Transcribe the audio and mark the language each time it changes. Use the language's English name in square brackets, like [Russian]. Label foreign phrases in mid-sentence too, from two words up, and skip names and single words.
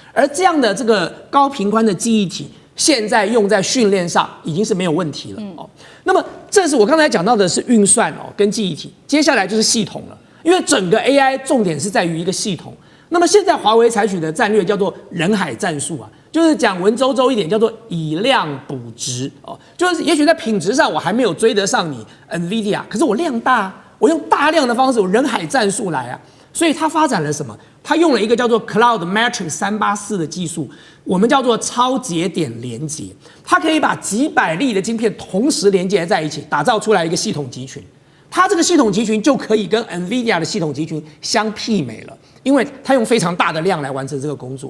[Chinese] 而這樣的這個高頻寬的記憶體，現在用在訓練上已經是沒有問題了哦。那麼這是我剛才講到的是運算哦跟記憶體，接下來就是系統了，因為整個 AI 重點是在於一個系統。那麼現在華為採取的戰略叫做人海戰術啊，就是講文縐縐一點，叫做以量補質哦，就是也許在品質上我還沒有追得上你 NVIDIA， 可是我量大，我用大量的方式，我人海戰術來啊，所以它發展了什麼？它用了一個叫做 Cloud Matrix 384的技術，我們叫做超節點連接，它可以把幾百粒的晶片同時連接在一起，打造出來一個系統集群。它這個系統集群就可以跟 NVIDIA 的系統集群相媲美了，因為它用非常大的量來完成這個工作。